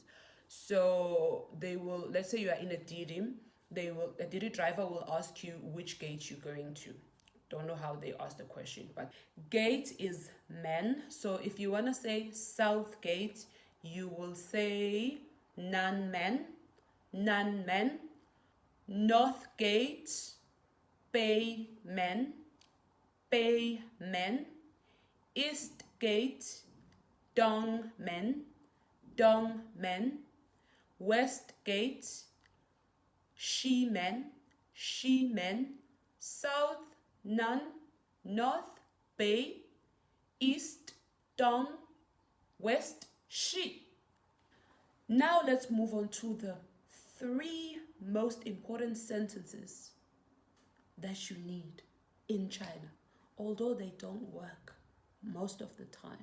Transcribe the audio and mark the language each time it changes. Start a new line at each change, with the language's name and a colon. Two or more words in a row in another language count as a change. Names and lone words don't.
English: So they will, let's say you are in a Didim, a Didi driver will ask you which gate you're going to. Don't know how they ask the question, but gate is men. So if you want to say south gate, you will say
Chinese: 南门，南门.
English: North gate,
Chinese: 北门，北门.
English: East gate,
Chinese: 东门，东门.
English: West gate,
Chinese: 西门，西门.
English: South, nan. North, bay. East, dong. West, she. Now let's move on to the three most important sentences that you need in China, although they don't work most of the time.